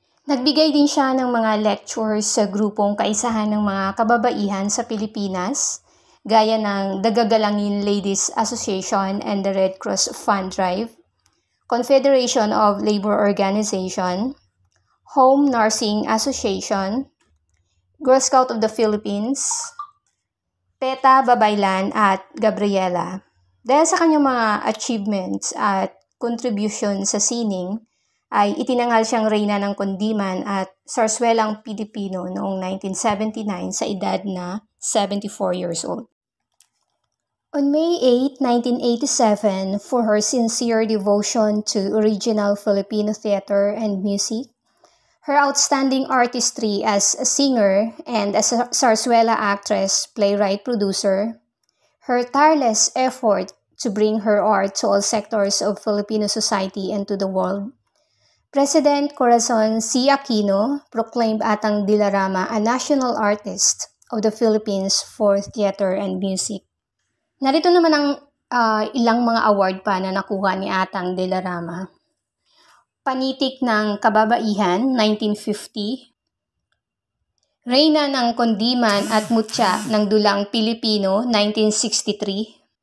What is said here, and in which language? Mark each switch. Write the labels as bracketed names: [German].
[Filipino] Nagbigay din siya ng mga lectures sa grupong kaisahan ng mga kababaihan sa Pilipinas, gaya ng Dagagalangin Ladies Association and the Red Cross Fund Drive, Confederation of Labor Organization, Home Nursing Association, Girl Scout of the Philippines, PETA Babaylan at Gabriela. Dahil sa kanyang mga achievements at contribution sa sining, ay itinangal siyang reyna ng Kundiman at Sarsuelang Pilipino noong 1979 sa edad na [English] 74 years old. On May 8, 1987, for her sincere devotion to original Filipino theater and music, her outstanding artistry as a singer and as a Sarsuela actress, playwright, producer, her tireless effort to bring her art to all sectors of Filipino society and to the world, President Corazon C. Aquino proclaimed Atang de la Rama a national artist of the Philippines for theater and music. [Filipino] Narito naman ang ilang mga award pa na nakuha ni Atang de la Rama. Panitik ng Kababaihan, 1950. Reyna ng Kundiman at Mutya ng Dulang Pilipino, 1963.